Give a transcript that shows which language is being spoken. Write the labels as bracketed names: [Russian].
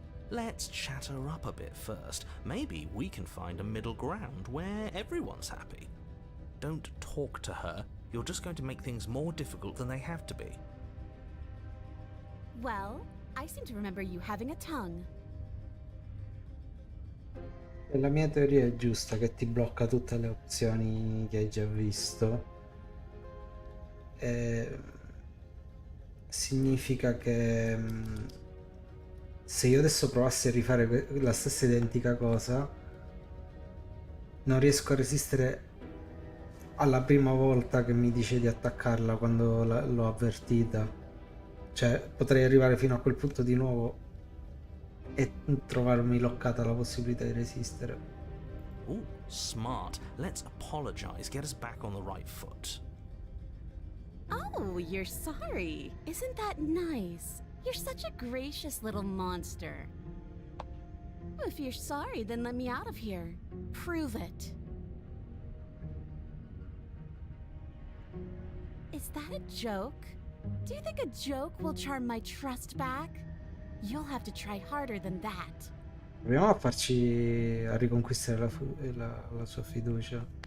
[English] Let's chat her up a bit first. Maybe we can find a middle ground where everyone's happy. Don't talk to her. You're just going to make things more difficult than they have to be. Well, I seem to remember you having a tongue. [Italian] E la mia teoria è giusta, che ti blocca tutte le opzioni che hai già visto. E significa che se io adesso provassi a rifare la stessa identica cosa, non riesco a resistere alla prima volta che mi dice di attaccarla quando l'ho avvertita. Cioè, potrei arrivare fino a quel punto di nuovo e trovarmi loccata la possibilità di resistere. [English] Ooh, smart. Let's apologize. Get us back on the right foot. Oh, you're sorry. Isn't that nice? You're such a gracious little monster. If you're sorry, then let me out of here. Prove it. Is that a joke? Do you think a joke will charm my trust back? You'll have to try harder than that. [Italian] Proviamo a farci a riconquistare la sua fiducia.